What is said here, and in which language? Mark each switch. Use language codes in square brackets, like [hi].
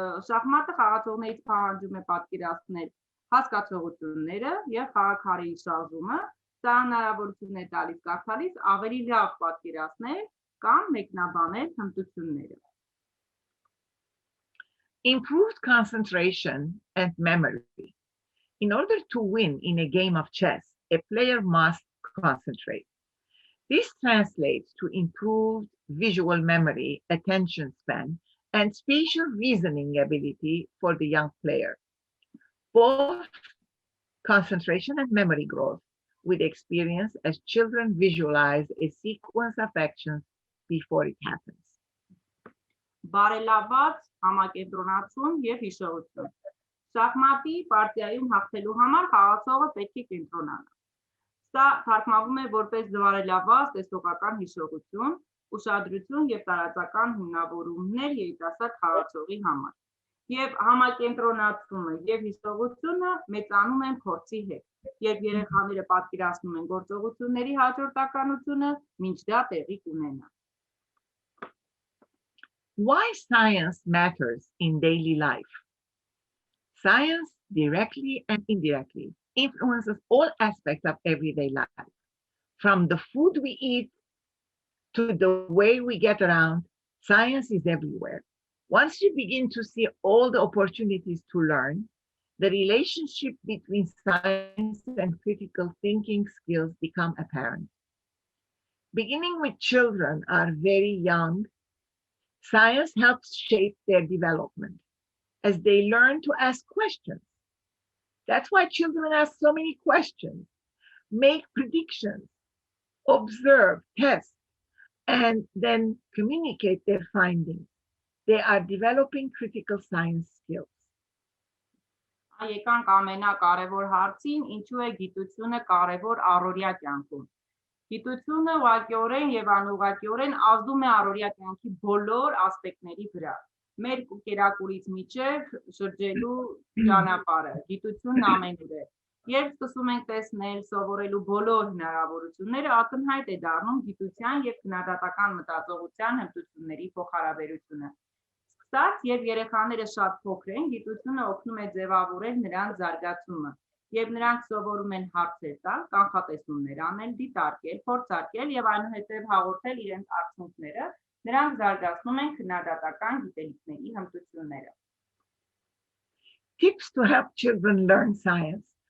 [hy] Շախմատը խաղացողներից պահանջում է պատկերացնել հասկացողությունները եւ խաղաքարերի շարժումը, դա հնարավորություն է տալիս կարդալիս ավելի լավ պատկերացնել կամ մեկնաբանել հմտությունները։ [en] Improved concentration and memory. In order to win in a game of chess, a player must concentrate. This translates to improved visual memory, attention span, and spatial reasoning ability for the young player. Both concentration and memory growth with experience as children visualize a sequence of actions before it happens. [hy] Բարելաված համակենտրոնացում եւ հիշողություն։ Շախմատի պարտիայում հաղթելու համար խաղացողը պետք է կենտրոնանա։ Սա թարգմանվում է որպես բարելաված տեսողական հիշողություն, ուշադրություն եւ տարածական հիմնավորումներ երիտասարդ խաղացողի համար։ Եվ համակենտրոնացումը եւ հիշողությունը մեծանում են փորձի հետ, երբ երեխաները պատկերացնում են գործողությունների հաջորդականությունը, մինչ դա տեղի կունենա։ [en] Why science matters in daily life? Science, directly and indirectly, influences all aspects of everyday life. From the food we eat to the way we get around, science is everywhere. Once you begin to see all the opportunities to learn, the relationship between science and critical thinking skills become apparent. Beginning with children are very young, science helps shape their development as they learn to ask questions. That's why children ask so many questions, make predictions, observe, test, and then communicate their findings. They are developing critical science skills. [hy] Եկանք ամենակարևոր հարցին, ինչու է գիտությունը կարևոր առօրյա կյանքում։ Գիտությունը ուղղակիորեն եւ անուղղակիորեն ազդում է առօրյա կյանքի բոլոր ասպեկտների վրա։ Մեր կերակուրից միջև շրջելու ճանապարհը, գիտությունն ամենուր է։ Երբ սկսում ենք տեսնել, սովորելու բոլոր հնարավորությունները, ակնհայտ է դառնում գիտության եւ քննադատական մտածողության հմտությունների փոխհարաբերությունը։ Սկսած, երբ երեխաները շատ փոքր են, գիտությունը օգնում է ձևավորել նրանց զարգացումը, եւ նրանք սովորում են հարցեր տալ, կանխատեսումներ անել, դիտարկել, փորձարկել եւ այնուհետեւ հաղորդել իրենց արդյունքները, նրանք զարգացնում են քննադատական գիտելիքների հմտությունները։ [en] Tips to help children learn science.